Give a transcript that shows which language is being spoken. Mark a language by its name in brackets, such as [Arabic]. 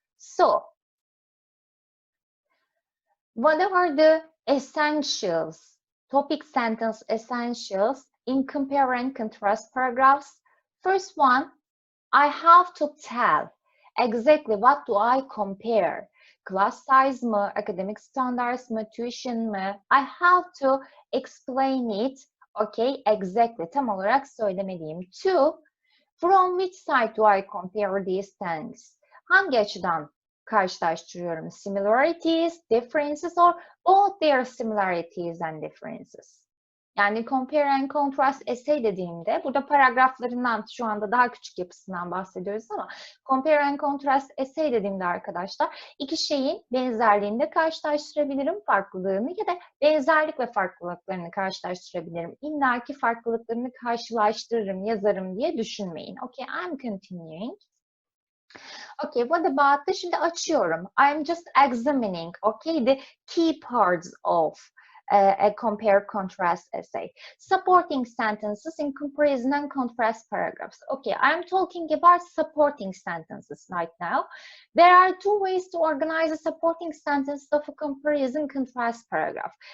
[English] So, what are the essentials, topic sentence essentials in compare and contrast paragraphs? First one, I have to tell exactly what do I compare. Class size mı, academic standards mı, tuition mı? I have to explain it, okay, exactly, [Turkish] tam olarak söylemeliyim. [English] Two, from which side do I compare these things? [Turkish] Hangi açıdan karşılaştırıyorum? [English] Similarities, differences, or both their similarities and differences? [Turkish] Yani compare and contrast essay dediğimde burada paragraflarından şu anda daha küçük yapısından bahsediyoruz ama compare and contrast essay dediğimde arkadaşlar iki şeyin benzerliğini de karşılaştırabilirim, farklılığını ya da benzerlik ve farklılıklarını karşılaştırabilirim. İlla ki farklılıklarını karşılaştırırım, yazarım diye düşünmeyin. [English] Okay, I'm continuing. Okay, what about [Turkish] şimdi açıyorum. [English] I'm just examining, okay, the key parts of a compare contrast essay. Supporting sentences in comparison and contrast paragraphs. Okay, I'm talking about supporting sentences right now. There are two ways to organize a supporting sentence of a comparison contrast paragraph.